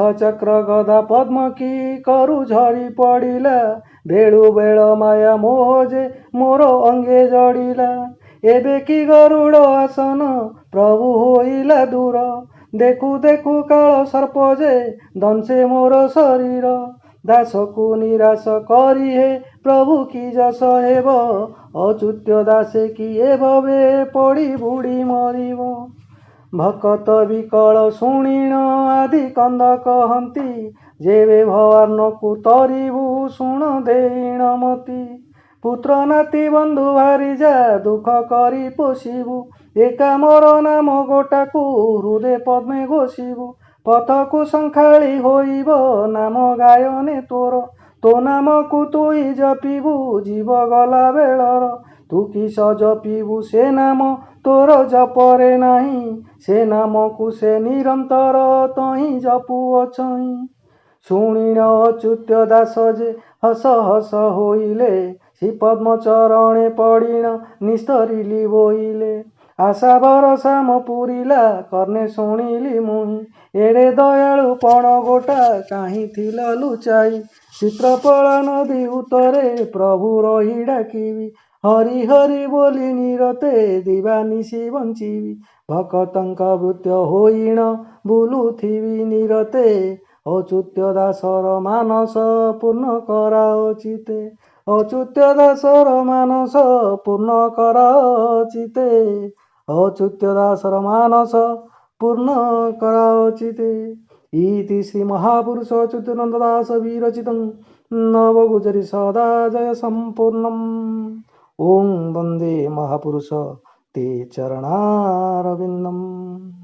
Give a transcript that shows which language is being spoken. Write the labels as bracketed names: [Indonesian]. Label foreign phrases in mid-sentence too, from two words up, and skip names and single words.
[Odia] ଚକ୍ର ଗଦା ପଦ୍ମ କି କରୁ ଝରି ପଡ଼ିଲା ବେଳୁ ବେଳ ମାୟା ମୋହ ଯେ ମୋର ଅଙ୍ଗେ ଜଡ଼ିଲା ଏବେ କି ଗରୁଡ଼ ଆସନ ପ୍ରଭୁ ହୋଇଲା ଦୂର ଦେଖୁ ଦେଖୁ କାଳ ସର୍ପ ଯେ ଦଂଶେ ମୋର ଶରୀର ଦାସକୁ ନିରାଶ କରି ହେ ପ୍ରଭୁ କି ଯଶ ହେବ ଅଚ୍ୟୁତ୍ୟ ଦାସେ କିଏ ଭବେ ପଡ଼ି ବୁଡ଼ି ମରିବ ଭକତ ବିକଳ ଶୁଣିଣ ଆଦି କନ୍ଦ କହନ୍ତି ଯେବେ ଭବାର୍ଣ୍ଣକୁ ତରିବୁ ଶୁଣ ଦେଇଣ ମତି ପୁତ୍ର ନାତି ବନ୍ଧୁ ଭାରିଯା ଦୁଃଖ କରି ପୋଷିବୁ ଏକା ମୋର ନାମ ଗୋଟାକୁ ହୃଦୟ ପଦ୍ମେ ଘୋଷିବୁ ପଥକୁ ସଙ୍ଖାଳି ହୋଇବ ନାମ ଗାୟନେ ତୋର ତୋ ନାମକୁ ତୁଇ ଜପିବୁ ଜୀବ ଗଲା ବେଳର ତୁ କିସ ଜପିବୁ ସେ ନାମ ତୋର ଜପରେ ନାହିଁ ସେ ନାମକୁ ସେ ନିରନ୍ତର ତହିଁ ଜପୁ ଅଛଇ ଶୁଣିଣ ଅଚ୍ୟୁତ୍ୟ ଦାସ ଯେ ହସ ହସ ହୋଇଲେ ଶ୍ରୀ ପଦ୍ମ ଚରଣେ ପଡ଼ିଣ ନିସ୍ତରିଲି ବୋଇଲେ ଆଶା ଭରସା ମ ପୁରିଲା କର୍ଣ୍ଣେ ଶୁଣିଲି ମୁହିଁ ଏଡ଼େ ଦୟାଳୁ ପଣ ଗୋଟା କାହିଁ ଥିଲ ଲୁଚାଇ ଚିତ୍ରପଳା ନଦୀ ଉତରେ ପ୍ରଭୁ ରହି ଡାକିବି ହରି ହରି ବୋଲି ନିରତେ ଦିବା ନିଶି ବଞ୍ଚିବି ଭକ୍ତଙ୍କ ଭୃତ୍ୟ ହୋଇଣ ବୁଲୁଥିବି ନିରତେ ଅଚ୍ୟୁତ୍ୟ ଦାସର ମାନସ ପୂର୍ଣ୍ଣ କରାଚିତେ ଅଚ୍ୟୁତ୍ୟ ଦାସର ମାନସ ପୂର୍ଣ୍ଣ कराचिते अच्युत्य दासर मानस पूर्ण କରାଚିତେ ଅଚ୍ୟୁତ୍ୟ ଦାସର ମାନସ ପୂର୍ଣ୍ଣ କରାଚିତେ [Sanskrit] इति श्री महापुरुष अच्युतानंद दास विरचितं नवगुजरी सदा जय संपूर्णम् ओं वंदे महापुरुष ते चरणारविंदम जय जगन्नाथ।